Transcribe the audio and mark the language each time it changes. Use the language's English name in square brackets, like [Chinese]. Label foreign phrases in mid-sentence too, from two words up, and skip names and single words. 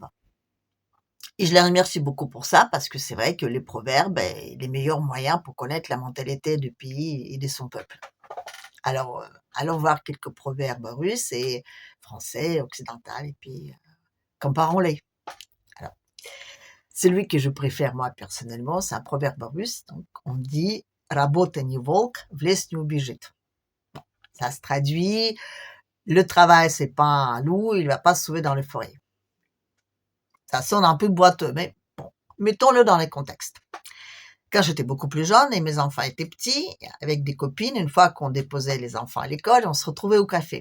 [French] Et je les remercie beaucoup pour ça, parce que c'est vrai que les proverbes, les meilleurs moyens pour connaître la mentalité du pays et de son peuple. Alors, allons voir quelques proverbes russes et français, occidental, et puis comparons-les. Alors, celui que je préfère, moi, personnellement, c'est un proverbe russe. Donc, on dit [Russian] «Работа не волк, в лес не убежит». [French] Ça se traduit «Le travail, c'est pas un loup, il va pas se sauver dans les forêts». Ça sonne un peu boiteux, mais bon, mettons-le dans les contextes. Quand j'étais beaucoup plus jeune et mes enfants étaient petits, avec des copines, une fois qu'on déposait les enfants à l'école, on se retrouvait au café.